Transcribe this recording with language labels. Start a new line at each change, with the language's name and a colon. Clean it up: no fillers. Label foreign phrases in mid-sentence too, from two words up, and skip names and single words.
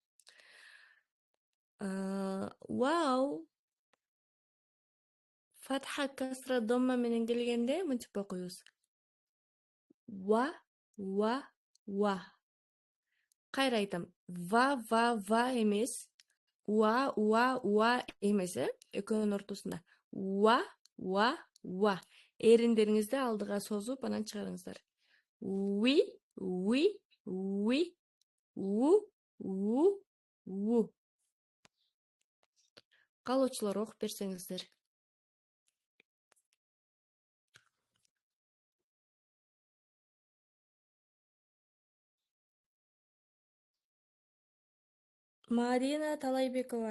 Kyrgyz: Вау
Arabic: فتحة كسرة ضمة
Kyrgyz: менен келгенде мынтип окуйбуз.
Arabic: وَ، وَ، وَ.
Kyrgyz: Кайра айтам. Ва эмес. Уа эмес, экөөнүн ортосунда.
Arabic: وَ، وَ.
Kyrgyz: Эриндериңизди алдыга созуп, анан чыгарыңыздар.
Arabic: وِ، وُ.
Kyrgyz: Калоочулар окуп берсеңиздер. Марина Талайбекова.